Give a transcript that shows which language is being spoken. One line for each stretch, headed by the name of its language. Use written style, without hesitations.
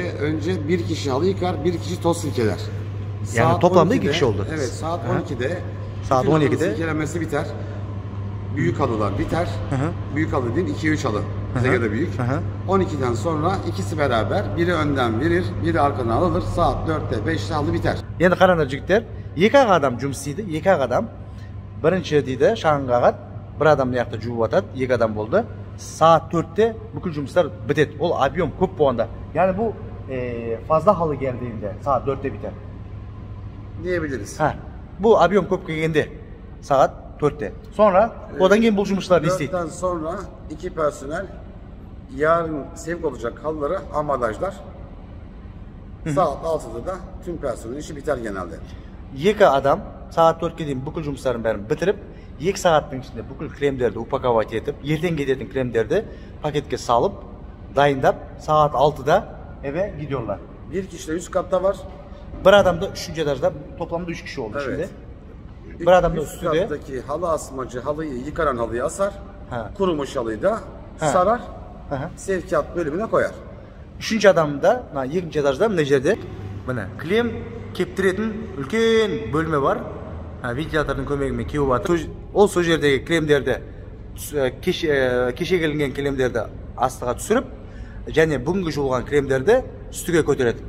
Turkish: Önce bir kişi halı yıkar, bir kişi toz sirkeler. Yani Saat toplamda 12'de, 2 kişi oldu. Evet, saat 12'de saat 12'de sirkelenmesi biter. Büyük halılar biter. Büyük halı değil, 2-3 halı. Bize göre büyük. 12'den sonra ikisi beraber, biri önden verir, biri arkadan alınır. Saat 4'te 5'te halı biter.
Kazakh: Енді қараңдар жігіттер, 2 адам жұмыс істейді, 2 адам. Бірінші дейді шаң қағады, бір адам мына жақта жуып жатады, 2 адам болды.
Turkish: Saat 4'te
Kazakh: бүкіл жұмыстар бітеді. Ол объем көп болғанда.
Turkish: Yani bu fazla halı geldiğinde saat 4'te biter. Diyebiliriz. Bu
Kazakh: объем көп келгенде
Turkish: saat 4'te. Sonra odan
Kazakh: кейін бұл жұмыстарды істейді.
Turkish: 4'ten sonra 2 personel yarın sevk olacak halıları ambalajlar. Saat 6'da da tüm personelin işi biter genelde.
Kazakh: 2 adam saat 4'ke дейін бүкіл жұмыстарын бәрін бітіріп, 2 сағаттың ішінде бүкіл кілемдерді упаковать етіп, ертең кететін кілемдерді пакетке салып,
Turkish: dayındap saat 6'da eve gidiyorlar. Bir kişi de üst katta var. Bir adam da 3. etajda, toplamda 3 kişi oldu şimdi. Bir adam da üst üstüde. kattaki halı asmacı halıyı yıkaran halıyı asar. Kurumuş halıyı da sarar. Sevkiyat bölümüne koyar. 3. adam da 2.
Kazakh: etajda mына жерде міне кілем кептіретін үлкен бөлме бар. Вентилятордың көмегімен кеуіп жатыр. Ол сол жердегі кілемдерді кеше келген кілемдерді астыға түсіріп, және бүгінгі жуылған кілемдерді үстіге көтереді.